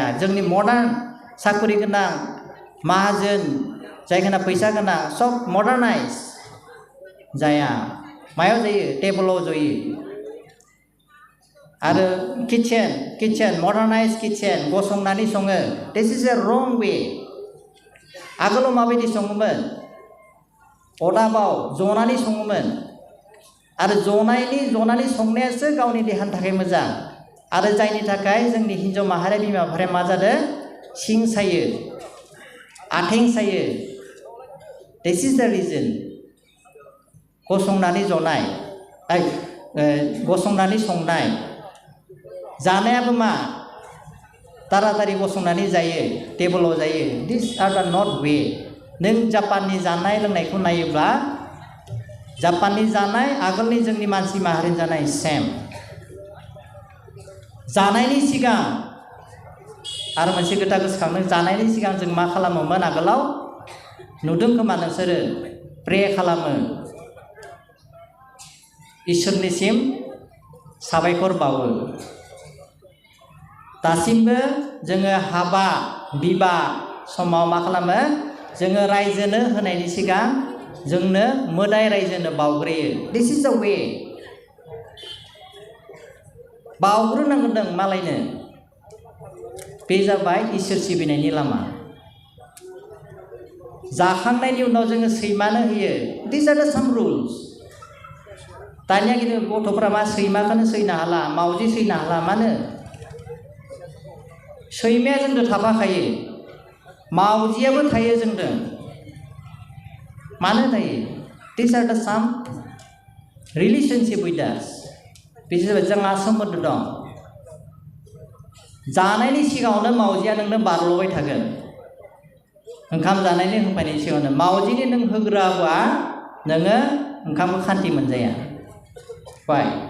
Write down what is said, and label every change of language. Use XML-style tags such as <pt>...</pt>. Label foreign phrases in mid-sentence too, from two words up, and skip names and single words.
<brx>जोंनि मडार्न साकरि गोनां माहाजोन जायखिना फैसा गोनां सब मडार्नाइज जाया। मायाव जायो? टेबोलाव जयो। आरो किचेन</brx> <en>modernize kitchen</en> <brx>गसंनानै सङो।</brx> <en>this is a wrong way.</en> <brx>आगोलाव माबायदि सङोमोन? अदाबाव जनानै सङोमोन। आरो जनानै संनायासो गावनि देहानि थाखाय मोजां। आरो जायनि थाखाय जोंनि हिन्जाव माहारि बिमा माहारिया मा जादों? सिं सायो, आथिं सायो।</brx> <en>this is the reason.</en> <brx>गसंनानै संनाय जानायाबो मा? तारातारि गसंनानै जायो, टेबोलाव जायो।</brx> <en>this are the not way.</en> <brx>नों जापाननि जानाय लोंनायखौ नायोब्ला जापाननि जानाय आगोलनि जोंनि मानसि माहारिनि जानाय सेम। जानायनि सिगां आरो मोनसे खोथा गोसोखांनो, जानायनि सिगां जों मा खालामोमोन? आगोलाव नुदों खोमा नोंसोरो प्रे खालामो, इसोरनिसिम साबायखर बावो। दासिमबो जोङो हाबा बिबा समाव मा खालामो जोङो रायजोनो होनायनि सिगां जोंनो मोदाय रायजोनो बावग्रोयो</brx> <en>this is the way</en> <brx>बावग्रोनांगोन जों मालायनो बे जाबाय इसोर सिबिनायनि लामा जाखांनायनि उनाव जोङो सैमानो होयो</brx> <en>this are the same rules</en> <brx>दानिया खिन्थु गथ'फ्रा मा सैमाखौनो सैनो हाला मावजि सैनो हाला मानो सैमाया जोंजों थाफाखायो मावजियाबो थायो जोंजों मानो थायो</brx> <en>this are the same relationship with us</en> <brx>बिसोर जोंहा सोमोन्दो दं जानायनि सिगाङावनो मावजिया नोंनो बारल'बाय थागोन ओंखाम जानायनि होफैनायनि सिगाङावनो मावजिनि नों होग्राबा नोङो ओंखामखौ खान्थि मोनजाया बाय</brx>